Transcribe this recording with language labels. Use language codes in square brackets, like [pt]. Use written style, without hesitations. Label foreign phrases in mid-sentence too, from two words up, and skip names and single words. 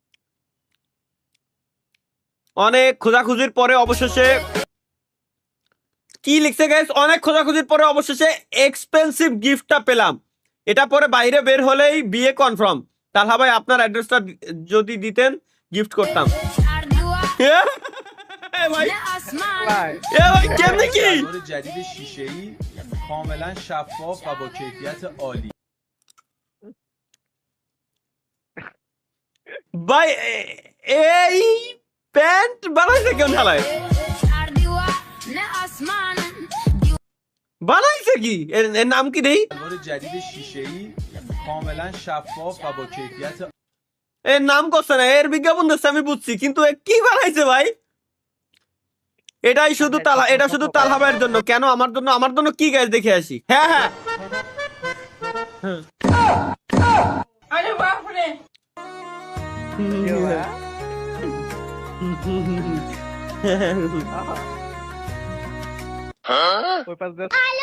[bn] অনেক খোঁজাখুঁজির পরে অবশেষে কি লিখছে গাইস, অনেক খোঁজাখুঁজির পরে অবশেষে [en] expensive giftটা [bn] পেলাম। এটা পরে বাইরে বের হলেই বিয়ে কনফার্ম। তাহলে ভাই আপনার অ্যাড্রেসটা যদি দিতেন গিফট করতাম। এ ভাই কেমনে কি [fa] جدید شیشه‌ای کاملا شفاف و با کیفیت عالی. [bn] ভাই এই প্যান্ট বানাইছে কেন ঢালায়? বানাইছে কি? এর নাম কি দেই? [fa] الوار جدید شیشه‌ای کاملا شفاف و با کیفیت. [bn] এর নাম করছে না, এর বিজ্ঞাপন দিচ্ছে আমি বুঝছি, কিন্তু এ কি বানাইছে ভাই? এটাই শুধু তালা, এটা শুধু তালহা ভাইয়ের জন্য। কেন আমার জন্য? আমার জন্য কি গাইস দেখে আসি। হ্যাঁ হ্যাঁ ওই পাশ দিয়ে